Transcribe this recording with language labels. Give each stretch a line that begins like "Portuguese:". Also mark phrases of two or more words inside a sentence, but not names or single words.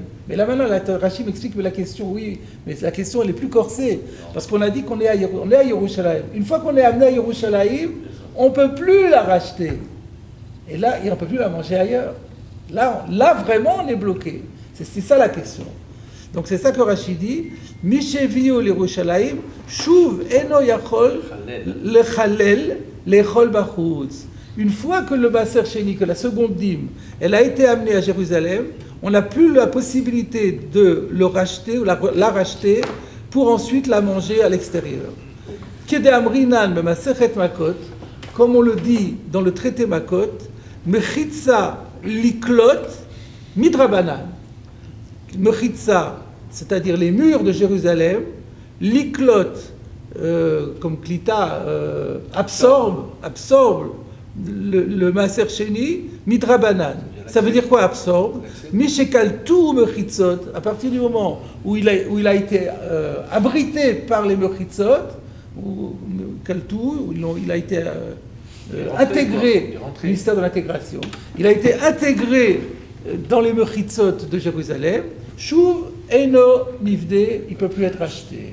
French: Mais là maintenant, Rashi m'explique que la question, oui, mais la question elle est plus corsée. Parce qu'on a dit qu'on est à Yerushalayim. Une fois qu'on est amené à Yerushalayim, on ne peut plus la racheter. Et là, on ne peut plus la manger ailleurs. Là, vraiment, on est bloqué. C'est ça la question. Donc c'est ça que Rashi dit.
Hebrew: משבאו לירושלים, שוב אינו יכול לחלל לאכול בחוץ.
French: Une fois que le maaser sheni, que la seconde dîme, elle a été amenée à Jérusalem, on n'a plus la possibilité de le racheter ou la racheter pour ensuite la manger à l'extérieur.
Hebrew: כדאמרינן במסכת מכות,
French: comme on le dit dans le traité Makot,
Hebrew: מחיצה לקלוט מדרבנן.
French: Mechitza, c'est-à-dire les murs de Jérusalem, liklot, comme Klita, absorbe le
Hebrew: מעשר שני מדרבנן.
French: Ça veut dire quoi absorbe?
Hebrew: משקלטו מחיצות,
French: à partir du moment où il a été abrité par les mechitzot, ou kaltu, où il a été intégré, ministère de l'intégration, il a été intégré dans les mechitzot de Jérusalem,
Hebrew: שוב אינו נפדה,
French: il ne peut plus être acheté.